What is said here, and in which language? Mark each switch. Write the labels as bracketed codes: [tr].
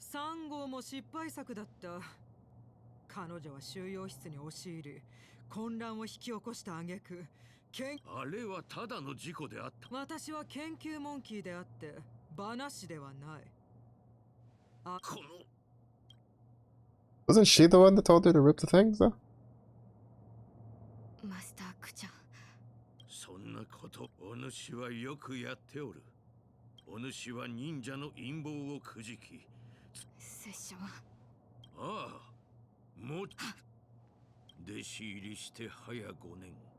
[ja] 3号も失敗作だった。彼女は収容室に押し入り、混乱を引き起こした挙句、あれはただの事故であった。私は研究モンキーであって、話ではない。あ、この [en] Wasn't she the one that told her to rip the things though? [ja] マスタークちゃん。そんなこと、お主はよくやっておる。お主は忍者の陰謀をくじき。拙者は。ああ、もう弟子入りして早5年。